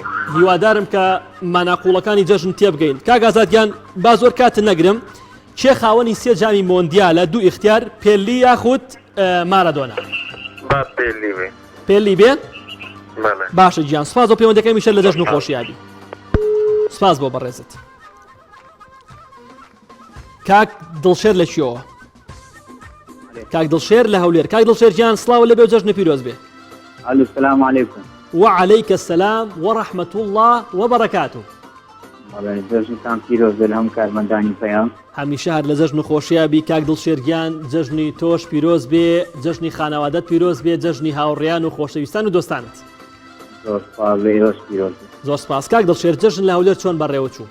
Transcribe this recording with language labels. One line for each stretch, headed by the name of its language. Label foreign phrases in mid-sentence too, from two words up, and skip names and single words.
Central Kurdish: هیوادارم کە ماناقوڵەکانی جەژن تێبگەین کاک ئازادیان با زۆر کاتت نەگرم چێ خاوەنی سێ جامی مۆندیالە دوو ئیختیار پێلی یاخود مارەدۆنا پێلی بێ باشە گیان سپاس بۆ پەیوەندەکەی میشەر لە جەژن و خۆشیابی سپاس بۆ بەڕێزت کاک دڵشێر لە چیەوە کاک دڵشێر لە هەولێر کاک دڵشێر گیان سڵاو لەبێ و جەژنە پیرۆز بێ
Arabic: السلام علیکم وعليك السلام ورحمة الله وبركاته
Central Kurdish: جەژنتان پیرۆز بێ لە هەموو کارمەندانی پەیام هەمیشە هەر لە جەژن و خۆشیابی کاک دڵشێرگیان جەژنی تۆش پیرۆز بێ جەژنی خانەوادەت پیرۆز بێ جەژنی هاوڕێیان و خۆشەویستان و دۆستانت زۆر سپاس کاک دڵشێر جەژن لە هەولێر چۆن بەڕێوە چوو